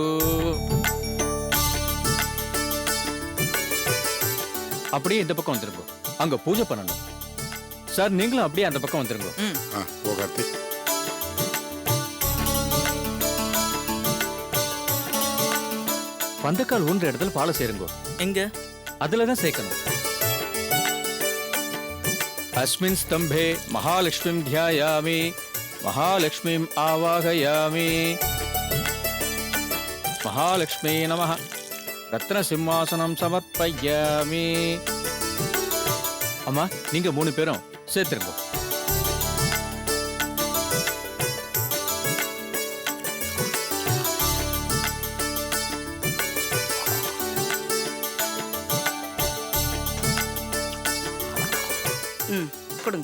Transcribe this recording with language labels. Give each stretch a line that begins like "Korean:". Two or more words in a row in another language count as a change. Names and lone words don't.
Tamil: அப்படியே இந்த பக்கம் வந்துருங்க. அங்க பூஜை பண்ணணும். சார், நீங்களும் அப்படியே அந்த பக்கம் வந்துருங்க. போகாத்தி. பந்தக்கால் ஊன்ற இடத்துல பாலை சேருங்க. எங்க? அதுலதான் சேர்க்கணும்.
Sanskrit: अस्मिन् स्तंभे महालक्ष्मीं ध्यायामि, महालक्ष्मीं आवाहयामि. महालक्ष्मी नमः. रत्नसिंहासनं समर्पयामि.
Tamil: அம்மா, நீங்க 3 பேரும் சேர்த்துருங்க. கொடுங்க.